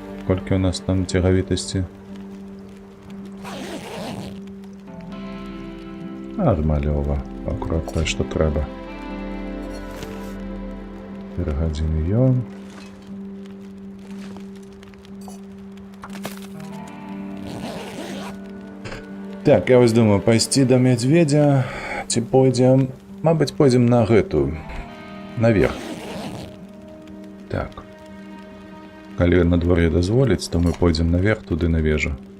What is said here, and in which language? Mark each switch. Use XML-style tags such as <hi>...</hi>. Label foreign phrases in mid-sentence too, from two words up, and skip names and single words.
<uk>Скільки у нас там тяговитості? Нормальова, аккурат те, що треба. 4 години є. Так, я ось думаю, пойти до медведя, ці пойдем, мабуть,</uk> <be>пойдем на гэту, наверх. Так. Калі надвор'е дазволіць, то мы пойдем наверх, туды на вежу.</be>